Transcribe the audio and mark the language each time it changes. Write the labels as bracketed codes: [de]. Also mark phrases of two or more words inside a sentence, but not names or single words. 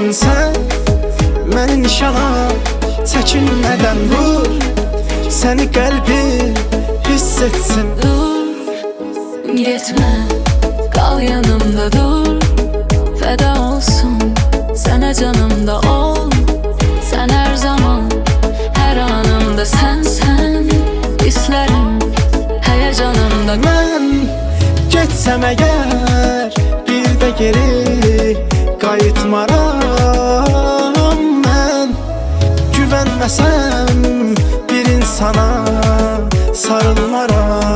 [az] Sən məni nişana çəkinmədən vur, səni qəlbim hiss etsin. [tr] Dur, gitme, kal yanımda dur. Feda olsun sana, canımda ol. Sen her zaman, her anımda sen İsterim heyecanımda. [az] Mən getsəm əgər bir də geri qayıtmaram. Mən güvənməsəm bir insana sarılmaram.